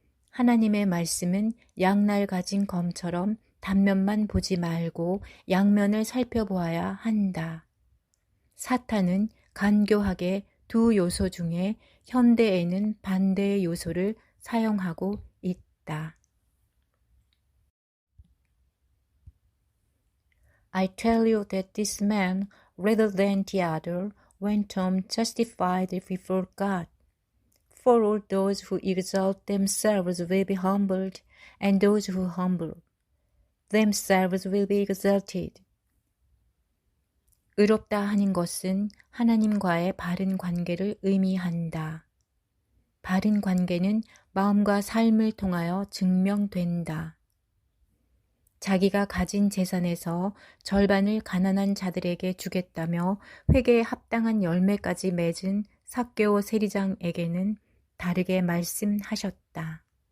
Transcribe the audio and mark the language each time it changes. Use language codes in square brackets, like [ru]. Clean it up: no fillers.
[ko] 하나님의 말씀은 양날 가진 검처럼 단면만 보지 말고 양면을 살펴보아야 한다. 사탄은 간교하게 두 요소 중에 현대에는 반대의 요소를 사용하고 있다. [en] I tell you that this man, rather than the other, went home justified before God. For all those who exalt themselves will be humbled, and those who humble themselves will be exalted. [ko] 의롭다 하는 것은 하나님과의 바른 관계를 의미한다. 바른 관계는 마음과 삶을 통하여 증명된다. 자기가 가진 재산에서 절반을 가난한 자들에게 주겠다며 회개에 합당한 열매까지 맺은 삭개오 세리장에게는 다르게 말씀하셨다.